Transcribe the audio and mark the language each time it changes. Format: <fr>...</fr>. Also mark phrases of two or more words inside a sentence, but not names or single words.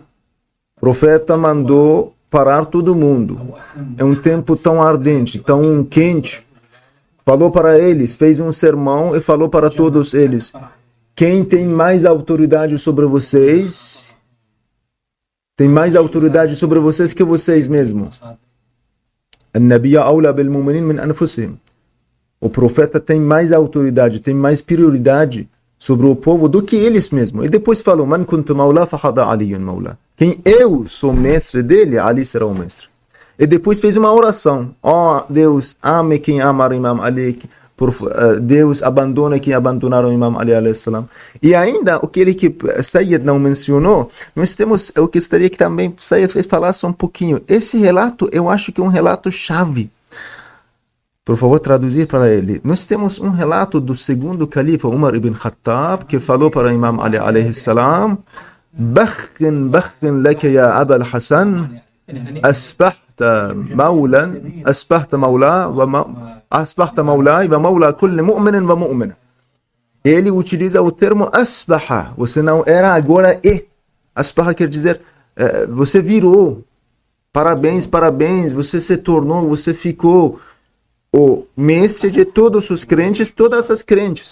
<pt>O profeta mandou parar todo mundo. É um tempo tão ardente, tão quente. Falou para eles, fez um sermão e falou para todos eles: quem tem mais autoridade sobre vocês, tem mais autoridade sobre vocês que vocês mesmos.</pt> <ar>النبي أولى بالمؤمنين من أنفسهم.</ar> <pt>O profeta tem mais autoridade, tem mais prioridade sobre o povo do que eles mesmos. E depois falou:</pt> <ar>من كنت مولى فهذا علي مولى.</ar> <pt>Quem eu sou mestre dele, Ali será o mestre. E depois fez uma oração: Deus, ame quem amar o Imam Ali. Deus abandona quem abandonaram o Imam Ali</pt> <ar>عليه السلام.</ar> <pt>E ainda, o que Sayyid não mencionou, nós temos, eu gostaria que também Sayyid falasse um pouquinho. Esse relato, eu acho que é um relato chave. Por favor, traduzir para ele. Nós temos um relato do segundo califa, Umar ibn Khattab, que falou para o Imam Ali</pt> <ar>عليه السلام: بخ لك يا أبا الحسن، أصبحت مولاي ومولى كل مؤمن ومؤمنة.</ar> <pt>Ele utiliza o termo asbaha. Você não era, agora é. Asbaha quer dizer, você virou. Parabéns, você se tornou, você ficou o mestre de todos os crentes, todas as crentes.</pt>